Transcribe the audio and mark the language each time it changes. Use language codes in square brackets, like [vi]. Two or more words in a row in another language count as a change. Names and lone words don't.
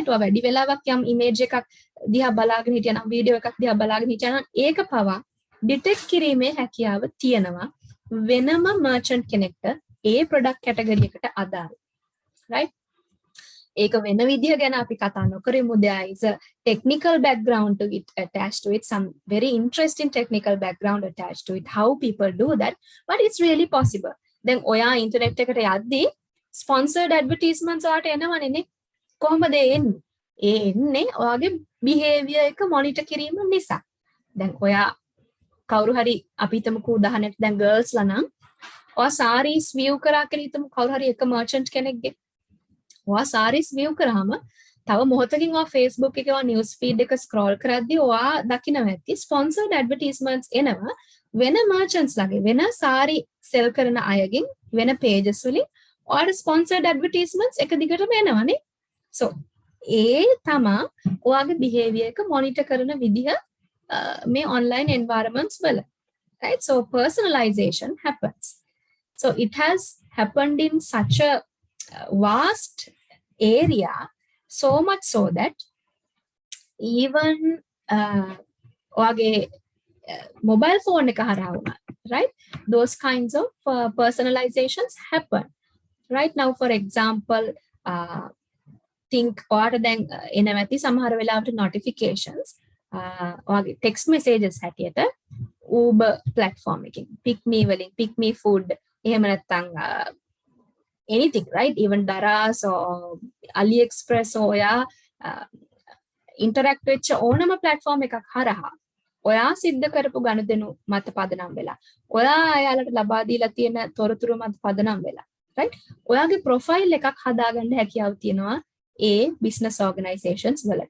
[si] ඔයා වැඩි වෙලාවක් යම් image එකක් දිහා බලාගෙන හිටියා නම් video එකක් දිහා බලාගෙන හිටියා නම් ඒක පවා detect කිරීමේ හැකියාව තියෙනවා වෙනම merchant කෙනෙක්ට ඒ [en] product category [si] එකට අදාළ right? ඒක වෙන විදිහ ගැන අපි කතා නොකරමු. [en] There is a technical background to it attached to it, some very interesting technical background attached to it, how people do that, but it's really possible. [si] Then ඔයා internet එකට යද්දී [en] sponsored advertisements [si] වලට එනවනේ නේ. කොහොමද එන්නේ? ඒ එන්නේ ඔයාගේ behavior එක monitor කිරීම නිසා. දැන් ඔයා කවුරු හරි අපි හිතමුකෝ උදාහරණයක් දැන් girls ලා නම් ඔයා [en] sarees view [si] කරා කියලා හිතමු කවුරු හරි එක merchant කෙනෙක්ගේ ඔයා [en] sarees view [si] කරාම තව මොහොතකින් ඔයා Facebook එකේ ඔයා [en] news feed [si] එක scroll කරද්දී ඔයා දකිනවා ඇති [en] sponsored advertisements [si] එනවා වෙන merchants ලාගේ වෙන [en] saree sell [si] කරන අයගෙන් වෙන pages වලින් ඔයාට [en] sponsored advertisements [si] එක දිගටම එනවනේ. So ඒ තමා ඔයාගේ behavior එක monitor කරන විදිහ මේ [en] online environments [si] වල. Right? [en] So personalization happens. So it has happened in such a vast area, so much so that even mobile phone එක [si] හරහා වුණා, [en] right? Those kinds of personalizations happen. Right now, for example, think [si] ඔයාට දැන් එනවැති සමහර වෙලාවට [en] notifications ඔයාගේ text messages හැටියට Uber platform එකකින් pick me වලින් pick me food [si] එහෙම නැත්නම් [en] anything, right? [si] Even Daraz or AliExpress ඔයා interact වෙච්ච ඕනම platform එකක් හරහා ඔයා සිද්ධ කරපු ගනුදෙනු මත පදනම් වෙලා ඔයා අයාලට ලබා දීලා තියෙන තොරතුරු මත පදනම් වෙලා right? ඔයාගේ profile එකක් හදාගන්න හැකියාව තියෙනවා ඒ [en] business organizations [si] වලට.